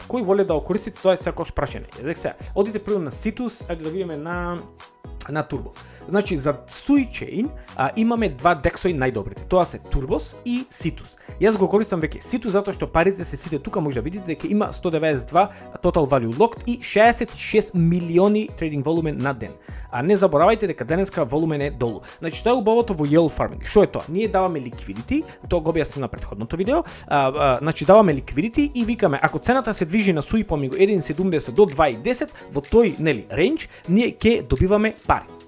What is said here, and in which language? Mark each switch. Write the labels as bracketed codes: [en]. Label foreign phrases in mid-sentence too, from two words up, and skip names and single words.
[mk] Кој wallet да го користите, тоа е секогаш прашање. Сега, одите прво на Citus, ајде да видиме на Turbo. Значи, за SuiChain имаме два дексои најдобрите. Тоа се Turbos и Citus. Јас го користам веќе Citus затоа што парите се сите тука, може да видите дека има 192 [en] total value locked [mk] и 66 милиони [en] trading volume [mk] на ден. А не заборавајте дека денеска волумен е долу. Значи, тоа е убавото во [en] yield farming. [mk] Што е тоа? Ние даваме liquidity, тоа го објаснив на претходното видео. Значи, даваме liquidity и викаме, ако цената се движи на Sui помегу 1.70 до 2.10, во тој, range, ние ќе добиваме пари.